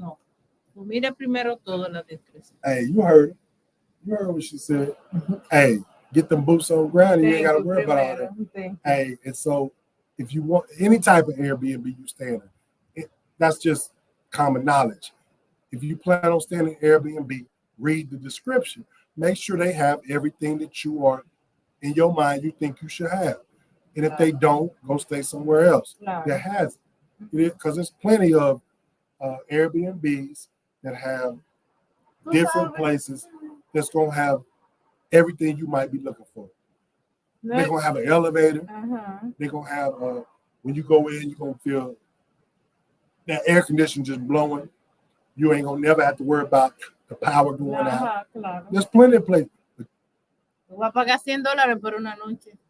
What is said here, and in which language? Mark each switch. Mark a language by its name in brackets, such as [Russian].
[Spanish] No, tú mira primero toda la descripción. [English] Hey, you heard it. You heard what she said. Hey, get them boots on ground and you ain't got to worry about all that. Hey, and so if you want any type of Airbnb you stay in, that's just common knowledge. If you plan on staying in Airbnb, read the description. Make sure they have everything that you are in your mind you think you should have. And if they don't, go stay somewhere else that has it. Because there's plenty of Airbnbs that have different places that's going to have everything you might be looking for. They're going to have an elevator. They're going to have, when you go in, you're going to feel that air conditioner just blowing. You ain't going to never have to worry about the power going out. There's plenty of places. [Spanish] Tú vas a pagar $100 por una noche.